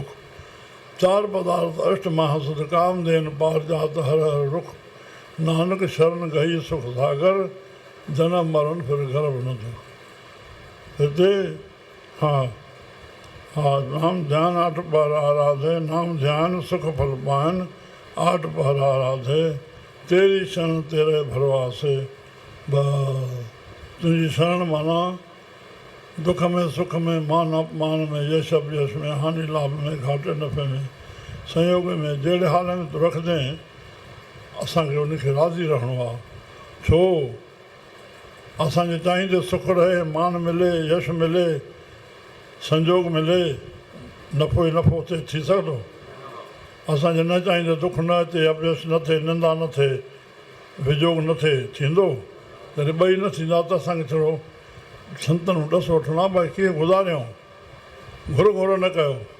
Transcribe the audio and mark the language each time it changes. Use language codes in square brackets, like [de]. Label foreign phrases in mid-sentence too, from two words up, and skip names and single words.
[pa] ਚਾਰ ਪਦਾਰਥ ਅਸ਼ਟ ਮਹਾਸੁਧ, ਕਾਮ ਦੇਨ ਪਾਰ ਜਾਤ ਹਰ ਹਰ ਰੁਖ। ਨਾਨਕ ਸ਼ਰਣ ਗਈ ਸੁਖ ਸਾਗਰ, ਜਨਮ ਮਰਣ ਫਿਰ ਗਰਭ ਨ ਦੁਖ। [sd] हिते हा, [pa] ਨਾਮ ਧਿਆਨ ਆਠ ਬਾਰ ਆਰਾਧੇ, ਨਾਮ ਧਿਆਨ ਸੁਖ ਫਲ ਪਾਇਨ, ਆਠ ਬਾਰ ਆਰਾਧੇ, ਤੇਰੀ ਸ਼ਰਣ ਤੇਰੇ ਭਰਵਾਸੇ। [sd] बस तुंहिंजी शरण माना दुख में सुख में, मान अपमान में, यश अपयश में, हानि लाभ में, घाटे नफ़े में, संयोग में, जहिड़े हाल में तूं रखजांइ, असांखे उनखे राज़ी रहणो आहे। छो असांखे चाहींदे सुख रहे, मान मिले, यश मिले, संजोग मिले, नफ़ो ई नफ़ो थिए, थी सघंदो? असांजे न चाहींदे दुख न अचे, अपयश न थिए, निंदा न थिए, विजोग न थिए, थींदो? जॾहिं ॿई न थींदा त असांखे थोरो संतनि ॾस वठणो आहे, भई कीअं गुज़ारियूं, घुर घुर न कयो।